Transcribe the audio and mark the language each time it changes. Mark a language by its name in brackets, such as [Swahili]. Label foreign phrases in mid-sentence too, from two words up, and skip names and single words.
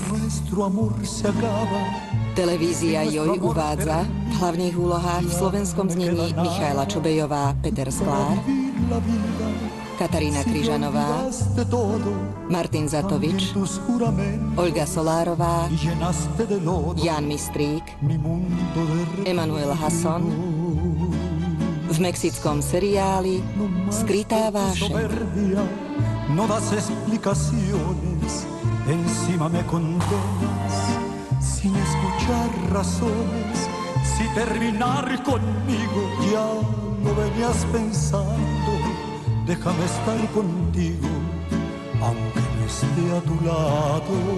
[Slovak] Televízia Joj uvádza v hlavných úlohách v slovenskom znení Michaela Čobejová, Peter Sklár, Katarína Kryžanová, Martin Zatovič, Olga Solárová, Jan Mistrík, Emanuel Hasson, v mexickom seriáli Skrytá vášeň. [Spanish] No das explicaciones, encima me condenas, sin escuchar razones, si terminar conmigo ya lo venías pensando, déjame estar contigo, aunque no esté a tu lado.